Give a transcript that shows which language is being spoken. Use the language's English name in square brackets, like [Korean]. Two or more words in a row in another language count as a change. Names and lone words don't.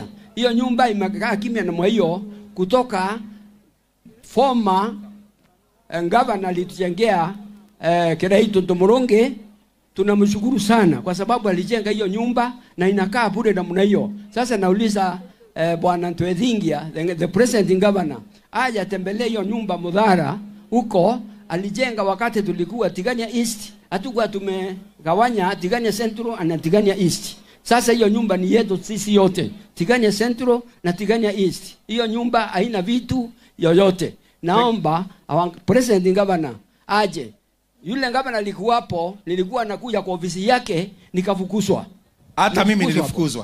[Swahili] Hiyo nyumba imekaa kimya na hiyo kutoka [English] former governor [Swahili] alitujengea Kiraito Ntomoronge. Tunamshukuru sana kwa sababu alijenga hiyo nyumba na inakaa bure namna hiyo. Sasa nauliza Bwana Ntwethingia, [English] the president governor, [Swahili] aje atembelee hiyo nyumba Mudhara huko alijenga wakati tulikuwa Tigania East. Hatukuwa tumegawanya Tigania Central na Tigania East. Sasa hiyo nyumba ni yetu sisi yote, Tigania Central na Tigania East. Hiyo nyumba haina vitu yoyote. Naomba [English] president governor [Swahili] aje. Yule governor alikuwapo, nilikuwa nakuja kwa ofisi yake nikafukuzwa. Hata mimi nilifukuzwa.